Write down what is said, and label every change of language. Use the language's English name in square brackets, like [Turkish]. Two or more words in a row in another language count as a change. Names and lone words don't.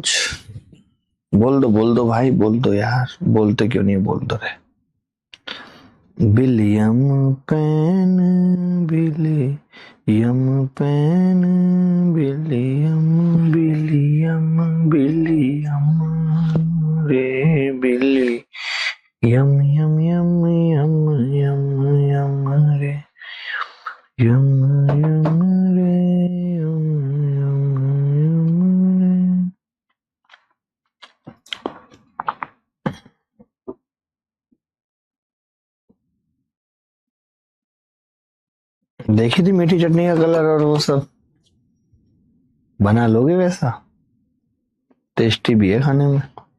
[Hindi] बोल दो भाई, बोल दो यार, बोलते क्यों नहीं, बोल दो रे। विलियम पेन, विलियम पेन, विलियम, विलियम, विलियम रे, बिली यम यम यम यम यम यम रे, यम यम रे, यम यम यम रे। देखी थी मीठी चटनी का कलर और वो सब, बना लोगे वैसा? टेस्टी भी है खाने में।